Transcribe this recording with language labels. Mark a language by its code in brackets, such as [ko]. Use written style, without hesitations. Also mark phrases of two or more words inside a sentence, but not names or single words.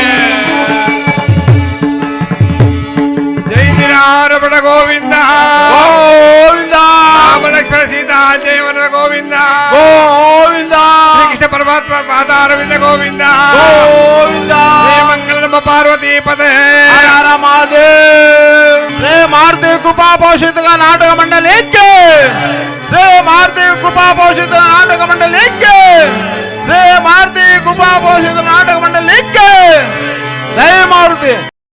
[kn] ಜೈ ಶ್ರೀರಾಮರಮಣ ಗೋವಿಂದ ಗೋವಿಂದ ರಾಮಲಕ್ಷ್ಮಣ ಸೀತಾ ಜಯವನ ಗೋವಿಂದ ಗೋವಿಂದ ಶ್ರೀಕೃಷ್ಣ ಪರಮಾತ್ಮ ಮಾತಾರವಿಂದ ಗೋವಿಂದ ಗೋವಿಂದ ಮಂಗಲ ನಮ್ಮ ಪಾರ್ವತಿ ಪದೇ [hi] महादेव रे मारुति कृपा पोषित का नाटक मंडल [kn] ಶ್ರೀ ಮಾರುತಿ ಕೃಪಾ ಪೋಷಿತ ನಾಟಕ ಮಂಡಳಿಗೆ ಶ್ರೀ ಮಾರುತಿ ಕೃಪಾ ಪೋಷಿತ ನಾಟಕ ಮಂಡಳಿಗೆ ಜಯ ಮಾರುತಿ.